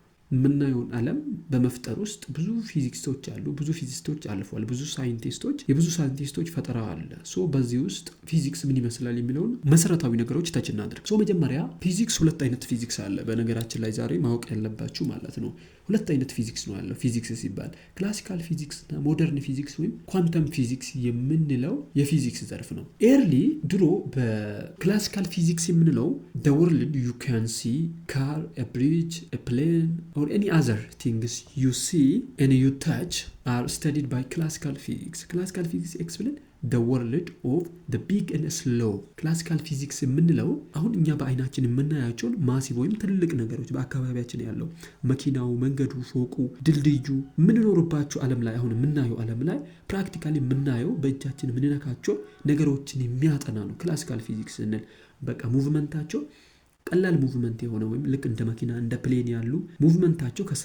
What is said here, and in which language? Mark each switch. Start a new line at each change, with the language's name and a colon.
Amharic: የምናየውን ዓለም በመፍጠር ውስጥ ብዙ ፊዚክስቶች አሉ፣ ብዙ ፊዚስቶች አልፏል፣ ብዙ ሳይንቲስቶች ፈጠራ አለ። ሶ በዚህ ውስጥ ፊዚክስ ምን ይመስላል የሚለውን መሰረታዊ ነገሮች ተች እናድርግ። ሶ መጀመሪያ ፊዚክስ ሁለት አይነት ፊዚክስ አለ። በነገራችን ላይ ዛሬ ማወቅ ያለባችሁ ማለት ነው ሁለት አይነት ፊዚክስ ነው ያለው። ፊዚክስ ሲባል ክላሲካል ፊዚክስ እና ሞደርን ፊዚክስ ወይም ኳንተም ፊዚክስ የምንለው የፊዚክስ ዘርፍ ነው። ኤርሊ ድሮ በክላሲካል ፊዚክስ የምንለው
English: the world you can see, car, a bridge, a plane or any other things you see and you touch are studied by classical physics. Classical physics explain the world of the big and slow.
Amharic: ክላሲካል ፊዚክስ የምንለው አሁን እኛ በአይናችን የምናያቸውን ማሲቭ ወይም ትልልቅ ነገሮች በአካባቢያችን ያለው መኪናው፣ መንገዱ፣ ፎቁ፣ ድልድዩ የምንኖርባቸው ዓለም ላይ አሁን የምናየው ዓለም ላይ ፕራክቲካሊ የምናየው በእጃችን የምንነካቸው ነገሮችን የሚያጠና ነው። ክላሲካል ፊዚክስ ስንል በቃ ሙቭመንታቸው ቀላል ሙቭመንት የሆነ ወይም ልክ እንደ መኪና እንደ ፕሌን ያሉ ሙቭመንታቸው